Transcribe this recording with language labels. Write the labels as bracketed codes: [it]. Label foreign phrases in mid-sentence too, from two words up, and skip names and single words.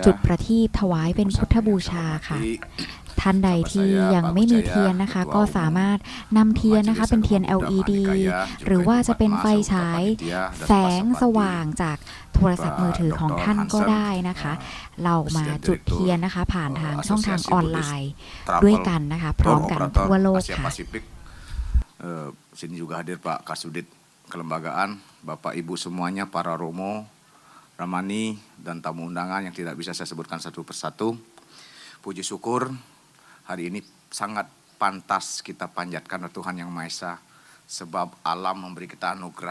[th] จุดประทีปถวายเป็นพุทธบูชาค่ะ ท่านใดที่ยังไม่มีเทียนนะคะ ก็สามารถนำเทียนนะคะเป็นเทียน LED หรือว่าจะเป็นไฟฉายแสงสว่างจากโทรศัพท์มือถือของท่านก็ได้นะคะ เรามาจุดเทียนนะคะผ่านทางช่องทางออนไลน์ด้วยกันนะคะ พร้อมกันทั่วโลก Asia ค่ะ [id] Pasifik. Sini juga hadir Pak Kasudit Kelembagaan, Bapak Ibu semuanya, para Romo, Ramani, dan tamu undangan yang tidak bisa saya sebutkan satu persatu. Puji syukur hari ini sangat pantas kita panjatkan Tuhan Yang Maha Esa, sebab alam memberi kita anugerah.